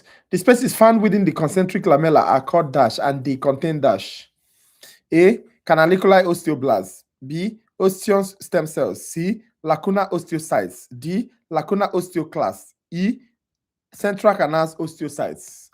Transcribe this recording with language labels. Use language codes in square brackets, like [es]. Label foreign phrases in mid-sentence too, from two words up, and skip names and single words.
[en] The spaces found within the concentric lamella are called dash and they contain dash. A. Canaliculi osteoblasts. B. Osteon stem cells. C. Lacuna osteocytes. D. Lacuna osteoclasts. E. Central canals osteocytes.